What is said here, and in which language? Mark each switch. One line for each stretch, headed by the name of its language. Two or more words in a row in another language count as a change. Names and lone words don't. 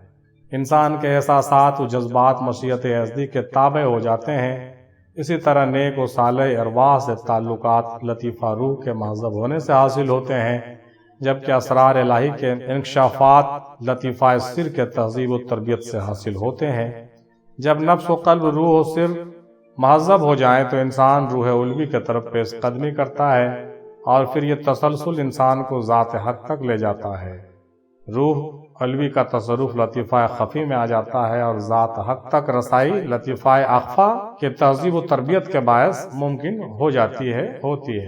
Urdu: انسان کے احساسات و جذبات مشیت ازلی کے تابع ہو جاتے ہیں۔ اسی طرح نیک و صالح ارواح سے تعلقات لطیفہ روح کے مہذب ہونے سے حاصل ہوتے ہیں، جبکہ اسرار الہی کے انکشافات لطیفہ سر کے تہذیب و تربیت سے حاصل ہوتے ہیں۔ جب نفس و قلب، روح و سر مہذب ہو جائیں تو انسان روح علوی کے طرف پیش قدمی کرتا ہے، اور پھر یہ تسلسل انسان کو ذات حق تک لے جاتا ہے۔ روح علوی کا تصرف لطیفہ خفی میں آ جاتا ہے اور ذات حق تک رسائی لطیفہ اخفا کے تہذیب و تربیت کے باعث ممکن ہوتی ہے۔